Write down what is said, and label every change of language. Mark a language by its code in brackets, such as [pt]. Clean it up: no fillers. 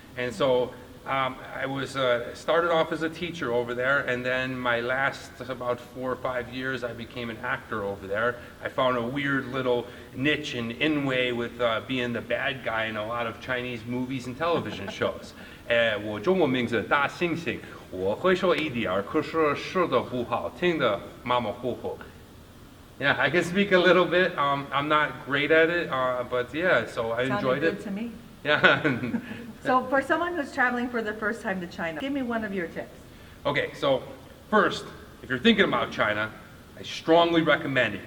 [en] And so I was started off as a teacher over there, and then my last about 4 or 5 years, I became an actor over there. I found a weird little niche in way with being the bad guy in a lot of Chinese movies and television shows. [zh] 我中文名字大猩猩，我会说一点儿，可是说得不好，听得马马虎虎。 [en] Yeah, I can speak a little bit. I'm not great at it, but yeah, so I enjoyed it. Sounded good to me. Yeah. So for someone who's traveling for the first time to China, give me one of your tips. Okay, so first, if you're thinking about China, I strongly recommend it.